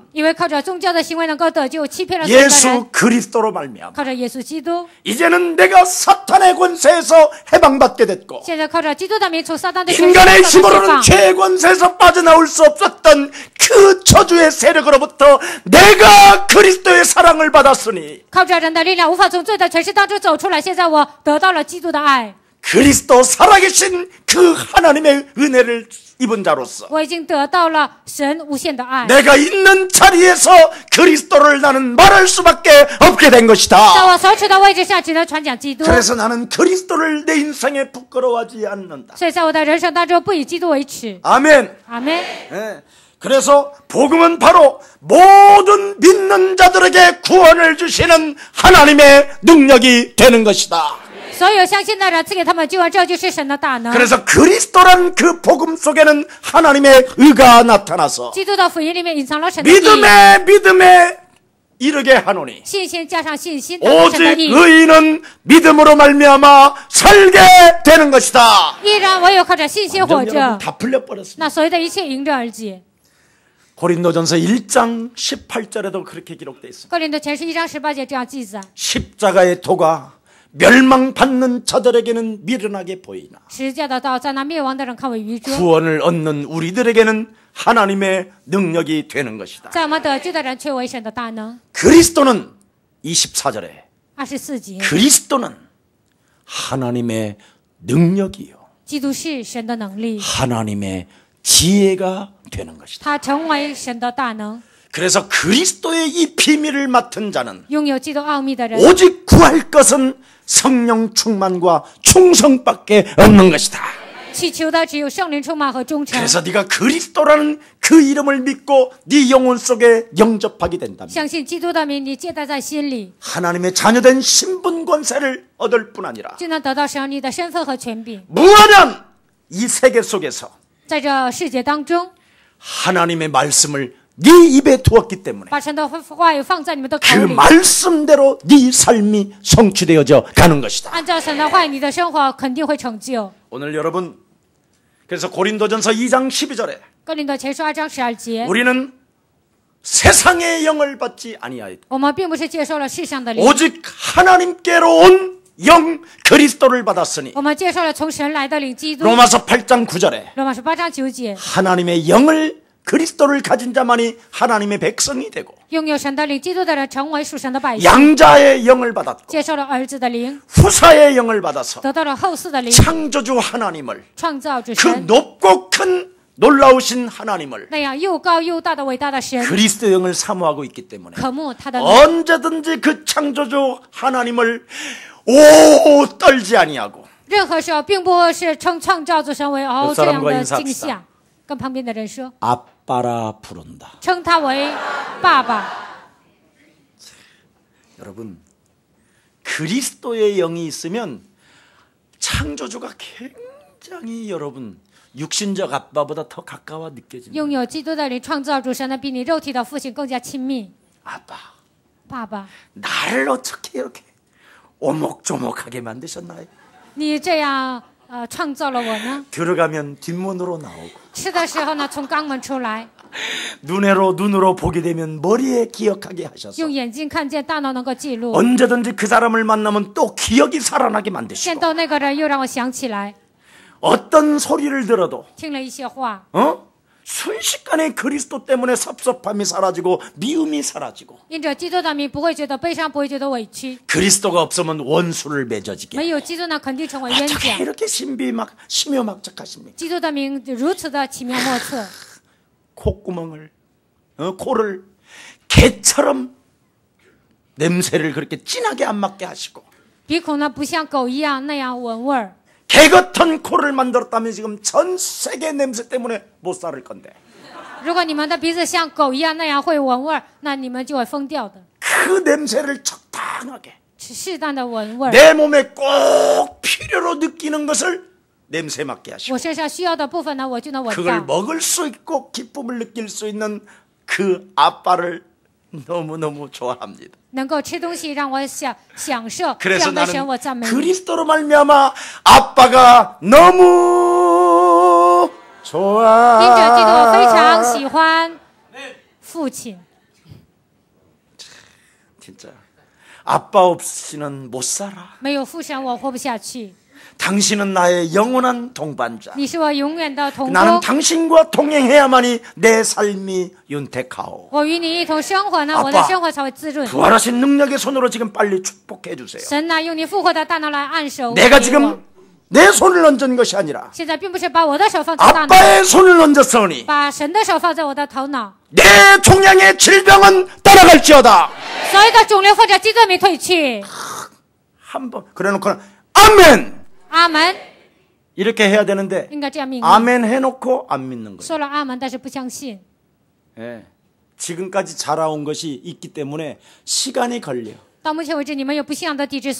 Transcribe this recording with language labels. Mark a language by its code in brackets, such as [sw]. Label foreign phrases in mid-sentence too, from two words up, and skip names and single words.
[zh] 因为靠着宗教的行为能够得救，欺骗了所有的人。 [ko] 예수 그리스도로 말미암아 [zh] 靠着耶稣基督， [ko] 이제는 내가 사탄의 권세에서 해방받게 됐고 [zh] 现在靠着基督的名，从撒旦的权势 [ko] 인간의 [zh] 得到释 [ko] 힘으로는 [zh] 放。 [ko] 죄의 권세에서 빠져나올 수 없었던 그 저주의 세력으로부터 내가 그리스도의 사랑을 받았으니 [zh] 靠着人的力量，无法从罪的权势当中走出来。现在我得到了基督的爱， [ko] 그리스도 살아계신 그 하나님의 은혜를 입은 자로서 [zh] 我已经得到了神无限的爱。 [ko] 내가 있는 자리에서 그리스도를 나는 말할 수밖에 없게 된 [zh] 在 [ko] 것이다. [zh] 我所处的位置上，只能传讲基督。 [ko] 그래서 나는 그리스도를 내 인생에 부끄러워하지 않는다. [zh] 所以在我的人生当中，不以基督为耻。 [ko] 아멘. [zh] 阿门。 [ko] 예. 그래서 복음은 바로 모든 믿는 자들에게 구원을 주시는 하나님의 능력이 되는 것이다. [zh] 所有相信的人赐给他们救恩，这就是神的大能。 [ko] 그래서 그리스도란 그 복음 속에는 하나님의 의가 나타나서 [zh] 基督的福音里面隐藏了神的义， [ko] 믿음에 이르게 하노니 [zh] 信心加上信心，得到神的 [ko] 오직 [zh] 义。 [ko] 의인은 믿음으로 말미암아 살게 되는 것이다. [zh] 依然唯有靠着信心活 [ko] 완전 [zh] 着 [ko] 여러분 ，다 풀려버렸습니다. [zh] 那所有的一切迎刃而解。 [ko] 고린도전서 1장 18절에도 그렇게 기록되어 있습니다. [zh] 哥林多前书1章18节这样记载： [ko] 십자가의 도가 멸망받는 자들에게는 미련하게 보이나 [zh] 十字架的道在那灭亡的人看为愚拙， [ko] 구원을 얻는 우리들에게는 하나님의 능력이 되는 것이다. [zh] 在我们得救的人却为神的大能。 [ko] 그리스도는 24절에 [zh] 24节， [ko] 그리스도는 하나님의 능력이요 [zh] 基督是神的能力， [ko] 하나님의 지혜가 되는 것이다. [zh] 他成为神的大能。 [ko] 그래서 그리스도의 이 비밀을 맡은 자는 [zh] 拥有基督奥秘的人， [ko] 오직 구할 것은 성령 충만과 충성밖에 없는 것이다. [zh] 祈求的只有圣灵充满和忠诚。 [ko] 그래서 네가 그리스도라는 그 이름을 믿고 네 영혼 속에 영접하게 된다면 [zh] 相信基督的名，你接待在心里， [ko] 하나님의 자녀된 신분 권세를 얻을 뿐 아니라 [zh] 就能得到神你的身份和权柄。 [ko] 무한한 이 세계 속에서 [zh] 在这世界当中， [ko] 하나님의 말씀을 네 입에 두었기 때문에 [zh] 把神的话语放在你们的口 [ko] 그 [zh] 里， [ko] 말씀대로 네 삶이 성취되어져 가는 것이다. [zh] 按照神的话语，你的生活肯定会成就。 [ko] 오늘 여러분 그래서 고린도전서 2장 12절에 [zh] 哥林多前书2章12节， [ko] 우리는 세상의 영을 받지 아니하였고 [zh] 我们并不是接受了世上的灵， [ko] 오직 하나님께로 온 영 그리스도를 받았으니 [zh] 我们接受了从神来的灵基督。 [ko] 로마서 8장 9절에 [zh] 罗马书8章9节， [ko] 하나님의 영을 그리스도를 가진 자만이 하나님의 백성이 되고 [zh] 拥有神的灵基督的人成为属神的百姓， [ko] 양자의 영을 받았고 [zh] 接受了儿子的灵， [ko] 후사의 영을 받아서 [zh] 得到了后嗣的灵， [ko] 창조주 하나님을 [zh] 创造主 [ko] 그 [zh] 神， [ko] 높고 큰 놀라우신 하나님을 [zh] 那样又高又大的伟大的神， [ko] 그리스도 영을 사모하고 있기 때문에 [zh] 渴慕他的灵， [ko] 언제든지 그 창조주 하나님을 오 떨지 아니하고 [zh] 任何时候并不是称创造主神为有这样 [ko] 사람과 [zh] 的 [ko] 인사합시다 [zh] 惊吓。跟旁边的人说， [ko] 아빠라 부른다. [zh] 称他为爸爸。 [ko] 여러분 그리스도의 영이 있으면 창조주가 굉장히 여러분 육신적 아빠보다 더 가까워 느껴집니다. [zh] 拥有基督的灵，创造主神的比你肉体的父亲更加亲密。 [ko] 아빠 [zh] 爸爸， [ko] 나를 어떻게 이렇게 오목조목하게 만드셨나요? [zh] 你这样创造了我呢？ [ko] 들어가면 뒷문으로 나오고 [zh] 吃的时候呢，从肛门出来， [ko] 눈으로 보게 되면 머리에 기억하게 하셔서 [zh] 用眼睛看见，大脑能够记录。 [ko] 언제든지 그 사람을 만나면 또 기억이 살아나게 [zh] 见 [ko] 만드시고 [zh] 到那个人，又让我想起来， [ko] 어떤 소리를 들어도 [zh] 听了一些话， [ko] 순식간에 그리스도 때문에 섭섭함이 사라지고 미움이 사라지고 [zh] 因着基督的名，不会觉得悲伤，不会觉得委屈。 [ko] 그리스도가 없으면 원수를 맺어지게 [zh] 没有基督呢，肯定成为冤 [ko] 어떻게 [zh] 家。 [ko] 이렇게 심묘막측하십니까? [zh] 基督的名如此的奇妙莫测， [ko] 콧구멍을 코를 개처럼 냄새를 그렇게 진하게 안 맡게 하시고 [zh] 鼻孔呢不像狗一样那样闻味儿。 [ko] 개 같은 코를 만들었다면 지금 전 세계 냄새 때문에 못 살을 건데 [zh] 如果你们的鼻子像狗一样那样会闻味儿，那你们就会疯掉的。 [ko] 그 냄새를 적당하게 [zh] 适当的闻味儿， [ko] 내 몸에 꼭 필요로 느끼는 것을 냄새 맡게 하시고 [zh] 我身上需要的部分呢，我就能闻 [ko] 그걸 [zh] 到。 [ko] 먹을 수 있고 기쁨을 느낄 수 있는 그 아빠를 너무너무 좋아합니다. [zh] 能够吃东西让我享受这 [ko] 그래서 [zh] 样的神， [ko] 나는 [zh] 我赞美你。 [ko] 그리스도로 말미암아 아빠가 너무 [zh] 因着基督， [ko] 좋아. [zh] 我非常喜欢父亲。 [ko] 진짜 아빠 없이는 못 살아. [zh] 没有父神，我活不下去。 [ko] 당신은 나의 영원한 동반자. [zh] 你是我永远的同 [ko] 나는 [zh] 工， [ko] 당신과 동행해야만이 내 삶이 윤택하오. [zh] 我与你一同生活呢， [ko] 아빠 [zh] 我的生活才会滋润。 [ko] 부활하신 능력의 손으로 지금 빨리 축복해 주세요. [zh] 神呢，用你复活的大能来按手。 [ko] 내가 [zh] 给我 [ko] 지금 내 손을 얹은 것이 아니라 [zh] 现在并不是把我的手放在大脑， [ko] 아빠의 손을 얹었으니 [zh] 把神的手放在我的头脑。 [ko] 내 종양의 질병은 따라갈지어다. [zh] 所有的肿瘤或者基督名退去。 [ko] 한번 그래놓고는 아멘 [zh] 阿门， [ko] 이렇게 해야 되는데 [zh] 应该这样命令。 [ko] 아멘 해놓고 안 믿는 거예요. [zh] 说了阿门，但是不相信。 [ko] 예. 지금까지 자라온 것이 있기 때문에 시간이 걸려. [zh] 到目前为止，你们有不信仰的体质，所以需要时间。